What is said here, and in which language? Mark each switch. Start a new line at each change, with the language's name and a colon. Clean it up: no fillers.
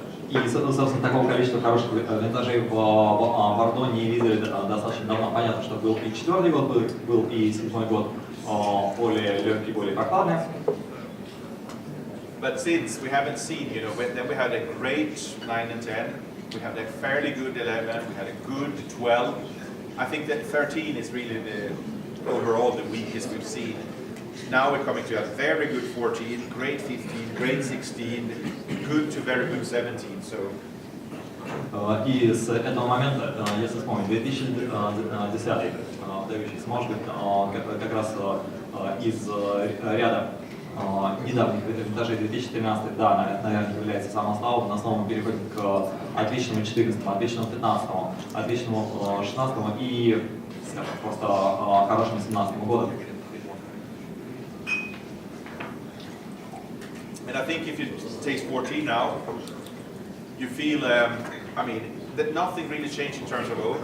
Russian: И, собственно, такого количества хороших винтажей в Бордо не видели достаточно давно. Понятно, что был и 4-й год, был и 7-й год более легкий, более прохладный.
English: But since we haven't seen, then we had a great 9 and 10, we had a fairly good 11, we had a good 12. I think that 13 is really overall the weakest we've seen. Now we're coming to a very good 14, great 15, great 16, good to very good 17. So.
Russian: И с этого момента, если вспомнить, 2010, выдающийся, может быть, как раз из ряда недавних винтажей 2013, да, наверное, является самым слабым, на основном мы переходим к отличному 14, отличному 15, отличному 16 и просто хорошему 17 году.
English: And I think if you taste 14 now, you feel, I mean, that nothing really changed in terms of oak.